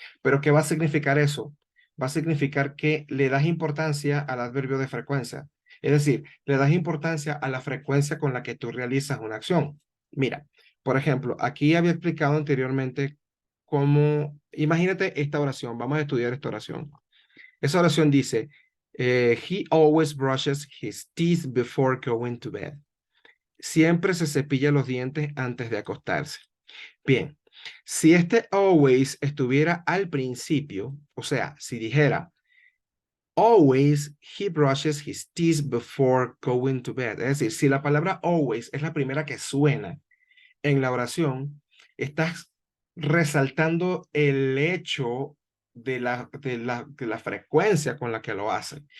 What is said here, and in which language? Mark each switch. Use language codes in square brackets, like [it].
[es] Pero ¿qué va a significar eso? Va a significar que le das importancia al adverbio de frecuencia. Es decir, le das importancia a la frecuencia con la que tú realizas una acción. Mira, por ejemplo, aquí había explicado anteriormente cómo, imagínate esta oración, vamos a estudiar esta oración. Esa oración dice, [en] he always brushes his teeth before going to bed. [es] Siempre se cepilla los dientes antes de acostarse. Bien, si este always estuviera al principio, o sea, si dijera, [en] always he brushes his teeth before going to bed. [es] Es decir, si la palabra always es la primera que suena en la oración, estás resaltando el hecho de la frecuencia con la que lo hace.